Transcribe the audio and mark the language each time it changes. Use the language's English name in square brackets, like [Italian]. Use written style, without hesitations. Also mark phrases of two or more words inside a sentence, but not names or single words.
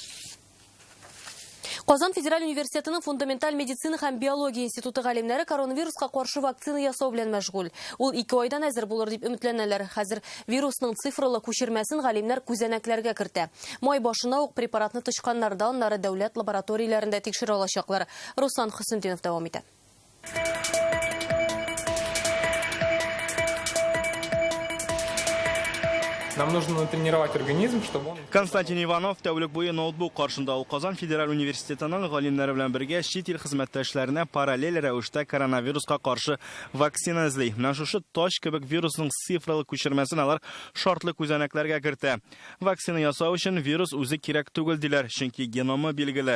[Tatar] Казан федераль университетының фундаменталь медицина һәм биология институты галимнәре коронавируска каршы вакцина ясау белән мәшгуль. Ул 2 айдан әзер булыр дип өметләнәләр. Хәзер вирусның цифрлы күчермәсен галимнәр күзәнәкләргә кертә. Май башына ук препаратны тышканнарда аннары дәүләт лабораторияләрендә тикшерә алачаклар. Руслан Хусейнов дәвам итә. [Russian] Нам нужно натренировать организм, чтобы он... [Tatar] Константин Иванов тәүлек буе ноутбук каршында ул Казан федераль университетының галимнәре белән бергә чит ил хезмәттәшләренә параллель рәвештә коронавируска каршы вакцина эзли. Менә шушы тач кебек вирусның цифрлы күчермәсен алар шартлы күзәнәкләргә кертә. Вакцина ясау өчен вирус үзе кирәк түгел диләр, чөнки геномы билгеле.